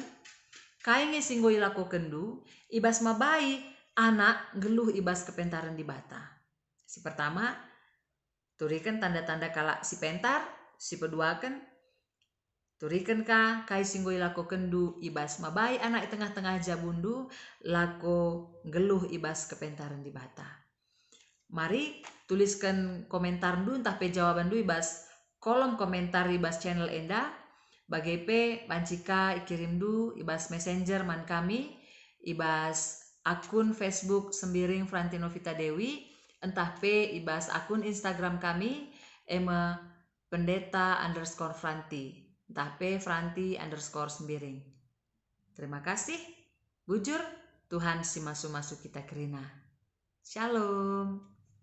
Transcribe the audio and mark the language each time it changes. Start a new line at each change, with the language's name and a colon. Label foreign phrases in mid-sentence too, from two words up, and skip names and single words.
Batak Karo: Kainge singgo ilako kendu. Ibas mabai anak geluh ibas kepentaran di bata. Si pertama. Turikan tanda-tanda kala si pentar, si peduakan, turikan ka kai singgoi lako kendu ibas mabai anak tengah-tengah jabundu lako geluh ibas kepentaran di bata.
Indonesian: Mari tuliskan komentar du entah pe jawaban du
Batak Karo: ibas kolom
Indonesian: komentar ibas channel enda.
Batak Karo: Bagai pe bancika ikirim du ibas messenger man kami ibas akun Facebook Sembiring Franti Novita Dewi, entah pe ibas akun Instagram kami pendeta_Franti, entah pe Franti_Sembiring.
Indonesian: Terima kasih.
Batak Karo: Bujur, Tuhan si masu-masu kita kerina. Shalom.